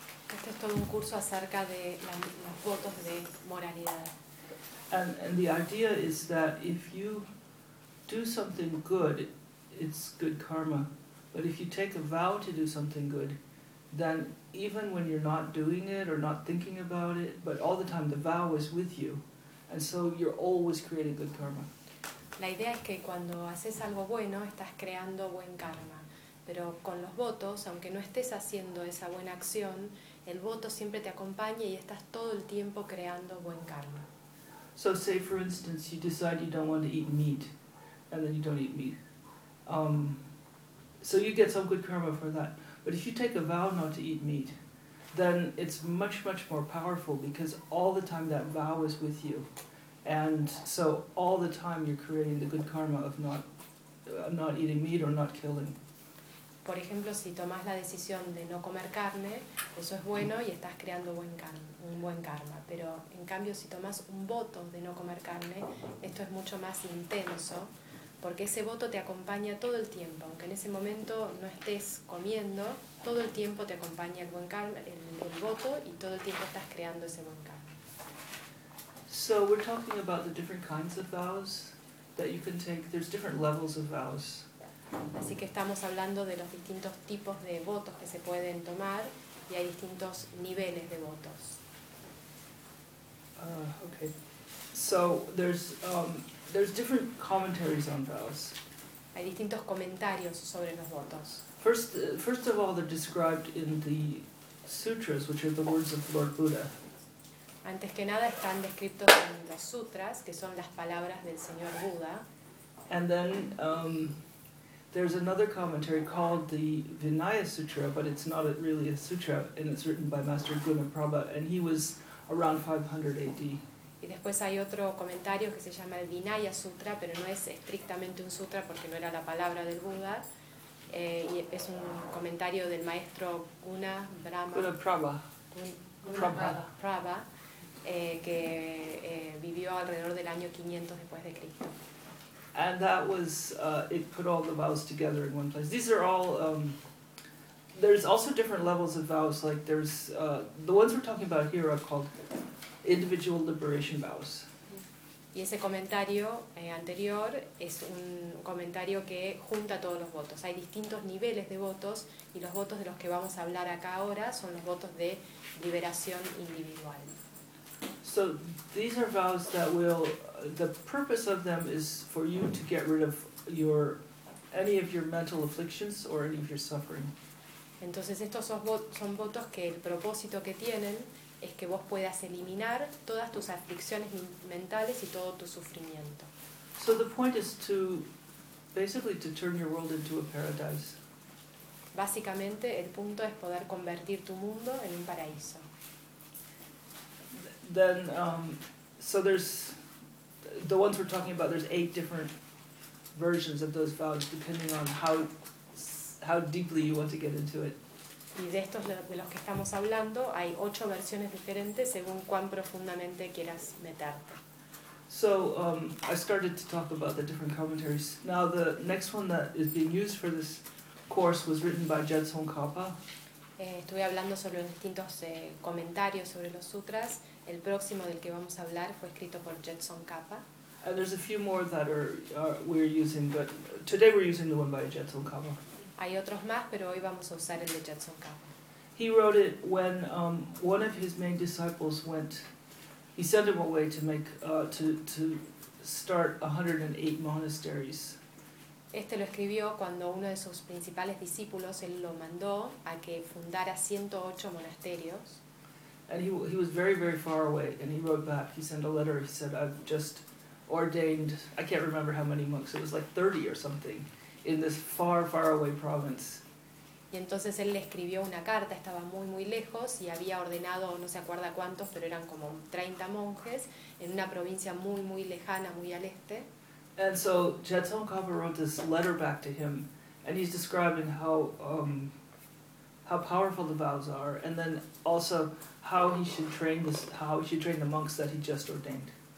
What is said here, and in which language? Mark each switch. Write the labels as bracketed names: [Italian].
[Spanish] Este es todo un curso acerca de los votos de moralidad. [English] And the idea is that if you do something good, it's good karma. But if you take a vow to do something good, then even when you're not doing it or not thinking about it, but all the time the vow is with you, and so you're always creating good karma. [Spanish] La idea es que cuando haces algo bueno, estás creando buen karma. Pero con los votos, aunque no estés haciendo esa buena acción, el voto siempre te acompaña y estás todo el tiempo creando buen karma. [English] So say, for instance, you decide you don't want to eat meat, and then you don't eat meat. So you get some good karma for that. But if you take a vow not to eat meat, then it's much, much more powerful because all the time that vow is with you. And so all the time you're creating the good karma of not eating meat or not killing. [Spanish] Por ejemplo, si tomas la decisión de no comer carne, eso es bueno y estás creando un buen karma. Pero en cambio, si tomas un voto de no comer carne, esto es mucho más intenso. Porque ese voto te acompaña todo el tiempo, aunque en ese momento no estés comiendo, todo el tiempo te acompaña el buen karma, el voto, y todo el tiempo estás creando ese buen karma. [English] So we're talking about the different kinds of vows that you can take. There's different levels of vows. [Spanish] Así que estamos hablando de los distintos tipos de votos que se pueden tomar, y hay distintos niveles de votos. [English] Okay. So there's different commentaries on vows. [Spanish] Hay distintos comentarios sobre los votos. [English] First of all, they're described in the sutras, which are the words of Lord Buddha. [Spanish] Antes que nada están descritos en los sutras, que son las palabras del señor Buda. [English] And then there's another commentary called the Vinaya Sutra, but it's not really a sutra, and it's written by Master Gunaprabha, and he was around 500 AD. [Spanish] Y después hay otro comentario que se llama el Vinaya Sutra, pero no es estrictamente un sutra porque no era la palabra del Buda. Y es un comentario del maestro Gunaprabha. Gunaprabha. Prabha, que vivió alrededor del año 500 después de Cristo. [English] And that was, it put all the vows together in one place. These are all, there's also different levels of vows. Like there's, the ones we're talking about here are called individual liberation vows. [Spanish] Y ese comentario anterior es un comentario que junta todos los votos. Hay distintos niveles de votos y los votos de los que vamos a hablar acá ahora son los votos de liberación individual. [English] So these are vows that will, the purpose of them is for you to get rid of your, any of your mental afflictions or any of your suffering. [Spanish] Entonces estos son votos que el propósito que tienen es que vos puedas eliminar todas tus aflicciones mentales y todo tu sufrimiento. [English] So the point is to basically to turn your world into a paradise. [Spanish] Básicamente el punto es poder convertir tu mundo en un paraíso. [English] Then so there's the ones we're talking about, there's 8 different versions of those vows depending on how deeply you want to get into it. [Spanish] Y de estos de los que estamos hablando hay 8 versiones diferentes según cuán profundamente quieras meterte. [English] So I started to talk about the different commentaries. Now the next one that is being used for this course was written by Jetsong Kapa. [Spanish] Estuve hablando sobre los distintos comentarios sobre los sutras. El próximo del que vamos a hablar fue escrito por Jetsong Kapa. [English] And there's a few more that we're using, but today we're using the one by Jetsong Kapa. [Spanish] Hay otros más, pero hoy vamos a usar el de Jetsong Kapa. [English] He wrote it when one of his main disciples went. He sent him away to make to start 108 monasteries. [Spanish] Este lo escribió cuando uno de sus principales discípulos él lo mandó a que fundara 108 monasterios. [English] And he was very very far away, and he wrote back. He sent a letter. He said, "I've just ordained. I can't remember how many monks. It was like 30 or something." In this far, far away province. [Spanish] Y entonces él le escribió una carta, estaba muy, muy lejos y había ordenado, no se acuerda cuántos, pero eran como 30 monjes en una provincia muy, muy lejana, muy al este. [English] And so Jetsong Kapa wrote this letter back to him, and he's describing how powerful the vows are, and then also how he should train the monks that he just ordained.